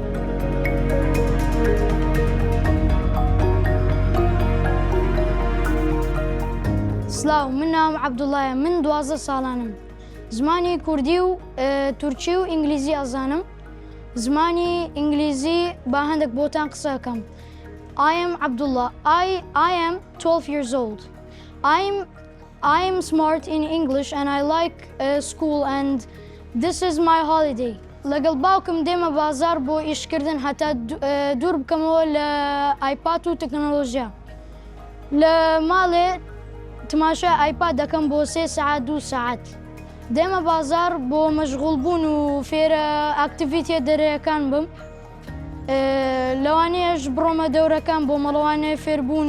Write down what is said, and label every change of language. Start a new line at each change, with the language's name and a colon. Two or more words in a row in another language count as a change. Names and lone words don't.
Central Kurdish: سلااو من ناوم عەبدوڵڵایە من 12 ساڵانم زمانی کوردی و تورکی و ئینگلیزی ئەزانم زمانی ئینگلیزی با هەندێک بۆتان قسەکەم
English: I am Abdullah. I am 12 years old. I am smart in English and I like school and this is my holiday.
Central Kurdish: لەگەڵ باوکم دێمە بازار بۆ ئیشکردن هەتا دوور بکەمەوە لە ئایپاد و تەکنۆلۆژیا لە ماڵێ تماشای ئایپاد دەکەم بۆ 3 ساعات 2 ساعات دێمە بازار بۆ مەشغوڵ بوون و فێرە ئاکتیڤیتیە دەرەیەکان بم لەوانەیەش بڕۆمە دەورەکان بۆ مەڵەوانەیە فێربوون